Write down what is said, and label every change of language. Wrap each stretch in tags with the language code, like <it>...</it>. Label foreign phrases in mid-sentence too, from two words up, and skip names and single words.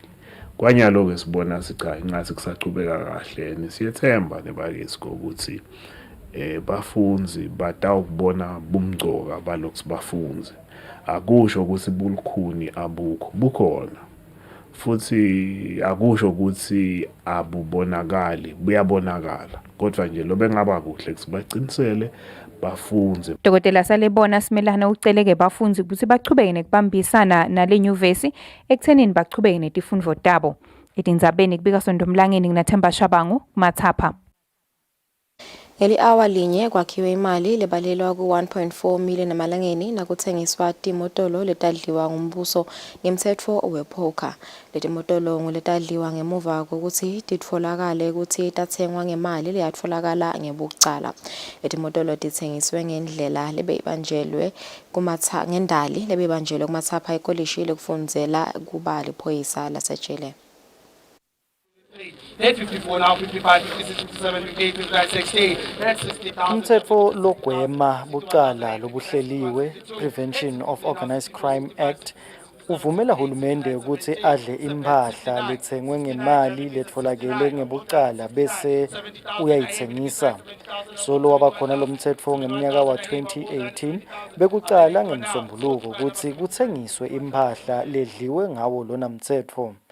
<ss>Kwanyalo ke sibona sicha ingathi kusachubeka kahle nisiyethemba nebakisi ukuthi bafunzi batawubona bumgcoka balokhu bafunze. Akusho ukuthi bulukhuni abukho bukhona. Futhi akusho ukuthi abubonakali buyabonakala kodwa nje lobe ngaba kuhle kusibacinisele bafunze. Dr. Salebona Simelane uceleke bafunzi ukuthi bachubeke nekubambisana nale nyuvesi ekuthenini bachubeke netifundvo tabo. Etindzabeni kubika Sondomlangeni nginaThemba Shabangu Mathapha. Ngeli hour linye kwakhiwe imali lebalelwa ku-1.4 million emalangeni nakuthengiswa timotolo letadliwa ngumbuso ngemthetho wepoker. Letimotolo nguletadliwa ngemuva kokuthi titfolakale ukuthi tathengwa ngemali leyatfolakala ngebucala. Letimotolo tithengiswe ngendlela lebeyibanjelwe ngendali lebeyibanjelwe kumathapha ekolishi lekufundzela kuba liphoyisa lasejele.</ss> <en>54 now 55 56 57 58 59 60 that's 60,000.</en> <ss>Umthetho logwema bucala lobuhleliwe Prevention of Organized Crime Act uvumela hulumende ukuthi adle imphahla lethengwe ngemali letfolakele ngebucala bese uyayithengisa. Solo wabakhona lo mtsetfo ngeminyaka wa-2018 bekucala ngeMsombuluko ukuthi kuthengiswe imphahla ledliwe ngawo lona mtsetfo.</ss>